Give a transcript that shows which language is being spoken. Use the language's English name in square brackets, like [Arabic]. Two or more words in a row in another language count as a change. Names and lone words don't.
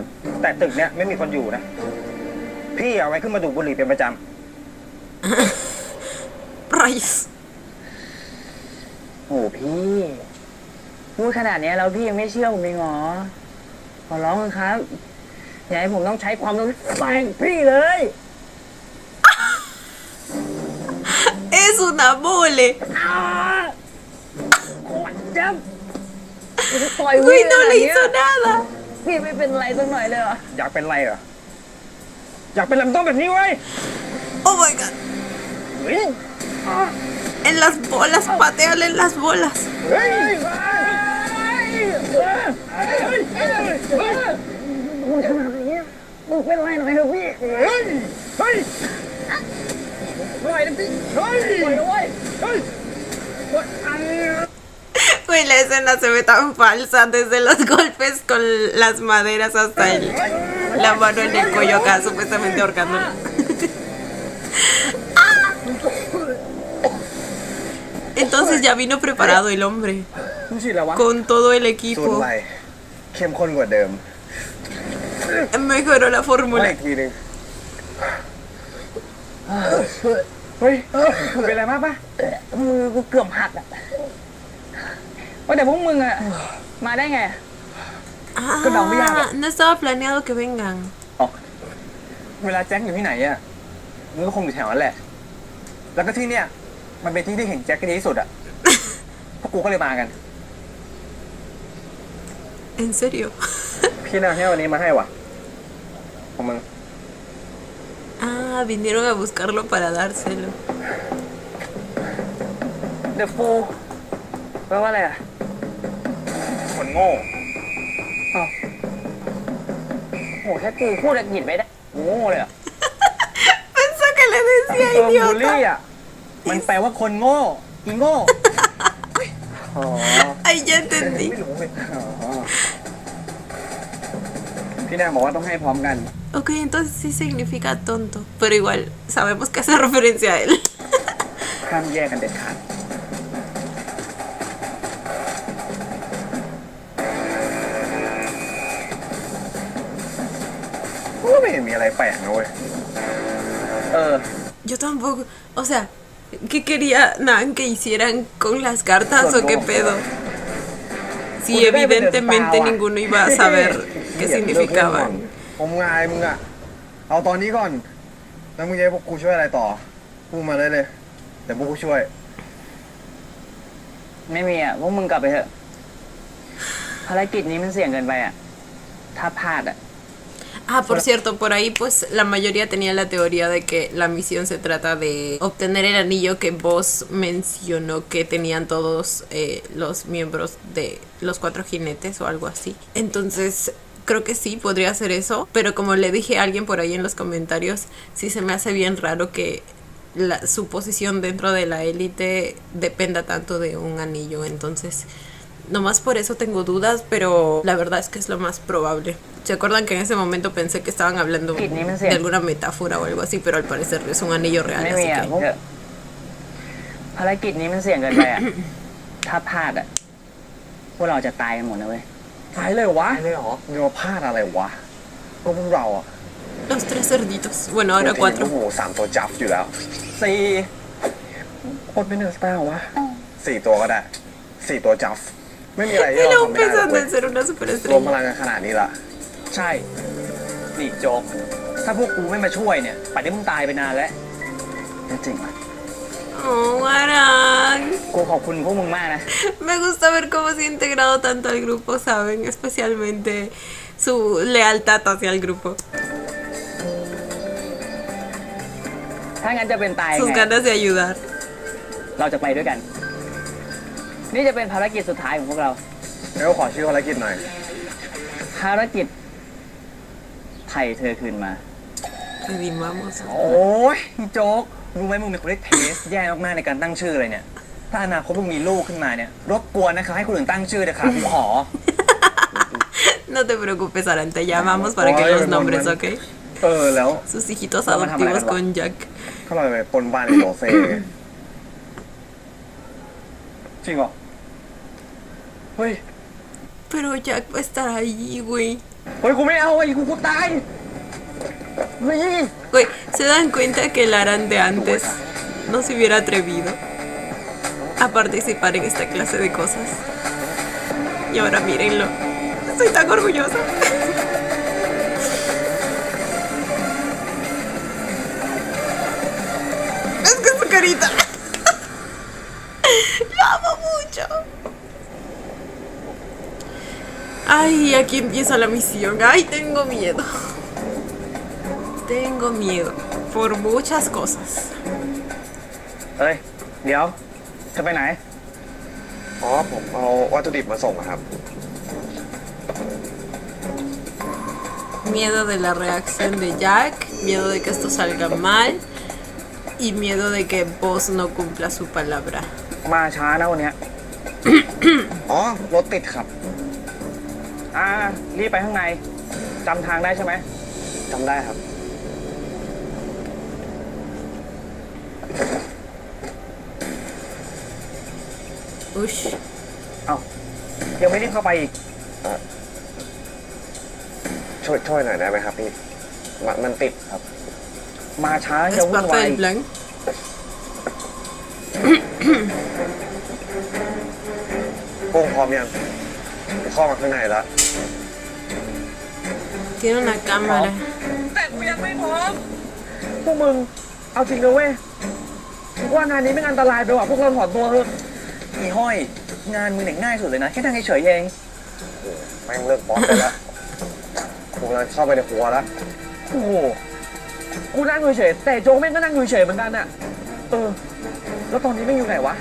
[Thai] แต่ตึกเนี้ยไม่มีคนอยู่นะ พี่เอาไว้ขึ้นมาดูดบุหรี่เป็นประจ [Spanish] Rayos. [Thai] โอ้พี่พูดขนาดนี้แล้วพี่ยังไม่เชื่อผมเองเหรอ ขอร้องเถอะครับ อย่าให้ผมต้องใช้ความรู้แฝงพี่เลย [Spanish] Es una mole. [Thai] จับปล่อย [Spanish] Güey, no le hizo nada. [Thai] พี่ไม่เป็นไรสักหน่อยเลยเหรอ ำอยากเป็นไรเหรอ อยากเป็นลำต้นแบบนี้เว้ย [English] Oh my god. [Spanish] En las bolas, pateale en las bolas. [Thai] เฮ้ย มึงขนาดนี้มึงเป็นไรหน่อยเถอะพี่ เฮ้ย เฮ้ยปล่อยนะพี่ เฮ้ย ปล่อยนะเว้ย เฮ้ย [Spanish] Güey, la escena se ve tan falsa, desde los golpes con las maderas hasta la mano en el cuello acá, supuestamente ahorcándolo. ya vino preparado el hombre [Thai] มึงฉีดอะไรวะ [Spanish] con todo el [Thai] สูตร [Spanish] equipo. [Thai] ใหม่เข้มข้นกว่าเดิม [Spanish] Mejoró la [Thai] ว่า [Spanish] fórmula. [Thai] อีกทีหนึง เฮ้ยเป็นอะไรมากปะ มือกูเกือบหักอ่ะว่าแต่พวกมึงอ่ะ มาได้ไง [Spanish] Ah, no estaba planeado que vengan. [Thai] เวลาแจ็คอยู่ที่ไหนอ่ะมึงก็คงอยู่แถวนั้นแหละ แล้วก็ที่เนี่ยมันเป็นที่ที่เห็นแจ็คกันดีที่สุดอ่ะ พวกกูก็เลยมากัน [Spanish] ¿En serio? [Thai] พี่นาให้วันนี้มาให้ว่ะของมึง [Spanish] Ah, vinieron a buscarlo para dárselo. [Thai] The Fool แปลว่าอะไรอ่ะ คนโง่ โหแค่กูพูดอังกฤษไม่ได้กูโง่เลยอ่ะ [Spanish] Pensó que le decía [Thai] บูลลี่ [Spanish] idiota. [Thai] อ่ะ มันแปลว่าคนโง่อีโง่ อ๋อ [Spanish] Ay, ya entendí. [Thai] ไม่รู้เลยอ๋อพี่นางบอกว่าต้องให้พร้อมกัน [Spanish] Ok, entonces sí significa tonto. Pero igual, sabemos que hace referencia a él. [Thai] ห้ามแยกกันเด็ดขาด ก็ไม่เห็นมีอะไรแปลกนะเว้ย [Spanish] Yo tampoco. O sea, ¿qué quería Nan que hicieran con las cartas o qué pedo? Si evidentemente ninguno iba a saber qué significaban. [Thai] ผมงายมึงอะเอาตอนนี้ก่อน แล้วมึงจะให้พวกกูช่วยอะไรต่อ พูดมาเลยเลยเดี๋ยวพวกกูช่วย ไม่มีอ่ะ พวกมึงกลับไปเถอะ ภารกิจนี้มันเสี่ยงเกินไปอ่ะ ถ้าพลาดอ่ะ [Spanish] Ah, por cierto, por ahí pues la mayoría tenía la teoría de que la misión se trata de obtener el anillo que Boss mencionó que tenían todos los miembros de los 4 jinetes o algo así. Entonces creo que sí, podría ser eso, pero como le dije a alguien por ahí en los comentarios, sí se me hace bien raro que su posición dentro de la élite dependa tanto de un anillo, entonces... Nomás por eso tengo dudas, pero la verdad es que es lo más probable. ¿Se acuerdan que en ese momento pensé que estaban hablando de alguna metáfora o algo así? Pero al parecer es un anillo real, [Thai] ไม่ [Spanish] así [Thai] มีอ่ะ [Spanish] que... [Thai] พวกภารกิจนี้มันเสี่ยงเกินไปอ่ะ ถ้าพลาดอ่ะ พวกเราจะตายกันหมดนะเว้ย ตายเลยวะ ไม่ได้หรอมึงมาพลาดอะไรวะพวกเราอะ [Spanish] Los 3 cerditos. Bueno, ahora [Thai] โอ้โห [Spanish] 4. [Thai] 3 ตัวจับอยู่แล้ว 4 คนเป็นเดอะสตาร์วะ 4 ตัวก็ได้ 4 ตัวจับ ไม่มีอะไรที่ [Spanish] Él [Thai] เรา [Spanish] aún [Thai] ทำไม่ได้หรอก [Spanish] pensando [Thai] เว้ย [Spanish] en ser una [Thai] รวมพ [Spanish] superestrella. [Thai] ลังกันขนาดนี้ละ ใช่ นี่โจ๊ก ถ้าพวกกูไม่มาช่วยเนี่ยป่านนี้มึงตายไปนานแล้ว ไม่จริงอ่ะ [Spanish] Oh, Aran. [Thai] กูขอบคุณพวกมึงมากนะ [Spanish] Me gusta ver cómo se ha integrado tanto al grupo, ¿saben? Especialmente su lealtad hacia el grupo. [Thai] ถ้างั้นจะเป็นตาย [Spanish] Sus [Thai] ไง [Spanish] ganas de ayudar. [Thai] เราจะไปด้วยกัน นี่จะเป็นภารกิจสุดท้ายของพวกเรา แล้วขอชื่อภารกิจหน่อย ภารกิจไถ่เธอคืนมา [Spanish] Redimamos. [Thai] โอ้ยโจ๊ก รู้ไหมมึงเป็นคนที่เทสแย่มากๆในการตั้งชื่อเลยเนี่ย ถ้าอนาคตมึงมีลูกขึ้นมาเนี่ย รบกวนนะคะให้คนอื่นตั้งชื่อเลยค่ะกูขอ [Spanish] No te preocupes, Aran, te llamamos para que Ay, los mi nombres, mamá. ¿ok? [Thai] แล้ว [Spanish] Sus hijitos Vamos a adoptivos llamarla. con Jack. [Thai] ถ้าเราไปปนบ้านในโรเซ่ จริงเหรอ เฮ้ย [Spanish] Pero Jack va a estar ahí, güey. [Thai] เฮ้ย กูไม่เอาไอ้กูตาย [Spanish] Güey, ¿se dan cuenta que el Aran de antes no se hubiera atrevido a participar en esta clase de cosas? Y ahora mírenlo. Estoy tan orgullosa. Es que su carita. Lo amo mucho. Ay, aquí empieza la misión. Ay, tengo miedo. Tengo miedo. Por muchas cosas. [Thai] เฮ้ย เดี๋ยว จะไปไหน อ๋อ ผมเอาวัตถุดิบมาส่งอะครับ [Spanish] Miedo de la reacción de Jack, miedo de que esto salga mal y miedo de que Boss no cumpla su palabra. [Thai] มาช้านะวันเนี้ย อ๋อ รถติดครับ รีบไปข้างใน จำทางได้ใช่ไหม จำได้ครับ เ Ush. เอ้ายังไม่รีบเข้าไปอีก ช่วยหน่อยได้ไหมครับพี่ มันติดครับ มาช้า [Spanish] Es [Thai] จะวุ่น [Spanish] parte [Thai] วาย [Spanish] del plan. [Thai] กุ้งพร้อมยังเข้ามาข้างในแล้ว [Spanish] Tiene una cámara. [Thai] แต่กูยังไม่พร้อม พวกมึง เอาจริงเลยเว้ยว่างานนี้ไม่อันตรายไปว่ะพวกเราถอนตัวเถอะ อีห้อย งานมึงเนี่ยง่ายสุดเลยนะ แค่นั่งเฉยๆเอง แม่งเลิกบอสไปแล้วกูกำลังเข้าไปในครัวแล้ว โอ้โห กูนั่งเฉยๆแต่โจ๊กแม่งก็นั่งเฉยๆเหมือนกันอะแล้วตอนนี้ไม่อยู่ไหนวะ